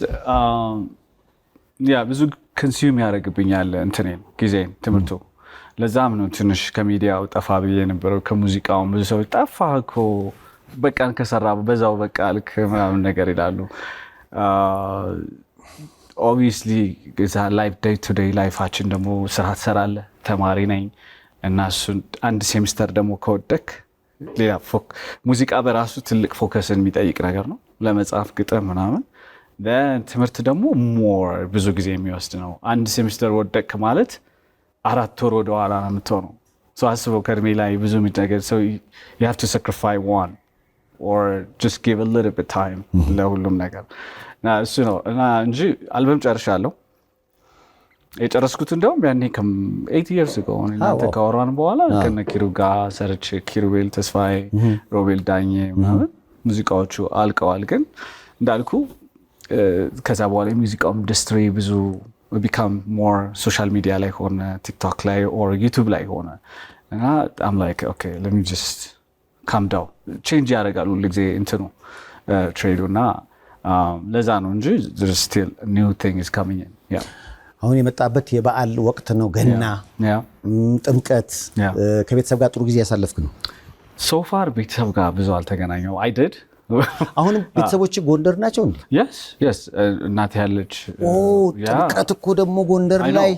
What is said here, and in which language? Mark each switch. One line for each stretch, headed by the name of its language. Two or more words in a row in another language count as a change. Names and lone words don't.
Amharic: ብዙ ኮንሱም ያደርግብኛል እንትኔን ጊዜን ትምህርቱ። ለዛም ነው ትንሽ ከሚዲያው ጠፋ ብዬ የነበረው ከሙዚቃው። ብዙ ሰዎች ጠፋ እኮ በቃን ከሰራ በዛው በቃ ልክ ምናምን ነገር ይላሉ።
English: obviously life day to day
Amharic: ላይፋችን ደግሞ ስራ ትሰራለህ። ተማሪ ነኝ እና እሱን አንድ ሴሚስተር ደግሞ ከወደክ ሌላ ሙዚቃ በራሱ ትልቅ ፎከስን የሚጠይቅ ነገር ነው። ለመጻፍ ግጥም ምናምን ትምህርት ደግሞ ሞር ብዙ ጊዜ የሚወስድ ነው። አንድ ሴሚስተር ወደቅ ማለት 4 ወር ወደኋላ ነው የምትሆነው። አስበው ከእድሜ ላይ ብዙ የሚነገር ሰው
English: you have to sacrifice one or just give a little bit time
Amharic: ለሁሉም ነገር እና እሱ ነው እና እንጂ አልበም ጨርሻለሁ። የጨረስኩት እንደውም ያኔ
English: 8 years ago
Amharic: እናንተ ካወራን በኋላ ከነ ኪሩ ጋር ሰርቼ ኪሩቤል ተስፋዬ፣ ሮቤል ዳኜ ምናምን ሙዚቃዎቹ አልቀዋል። ግን እንዳልኩ ከዛ በኋላ የሙዚቃው ኢንዱስትሪ ብዙ
English: become more social media
Amharic: ላይ ሆነ ቲክቶክ ላይ or YouTube ላይ ሆነ እና
English: I'm like okay let me just calm down
Amharic: change ያደርጋሉ ሁልጊዜ እንትኑ ትሬዱ እና ለዛ ነው እንጂ
English: there's still new thing is coming in yeah
Amharic: አሁን የመጣበት የበዓል ወቅት ነው። ገና ጥምቀት ከቤተሰብ ጋር ጥሩ ጊዜ ያሳለፍክ ነው?
English: so far
Amharic: ቤተሰብ ጋር ብዙ አልተገናኘው
English: I did
Amharic: አሁን ቤተሰቦች ጎንደር ናቸው እንዴ? yes እናቴ ያለች ጥምቀት እኮ ደግሞ ጎንደር ላይ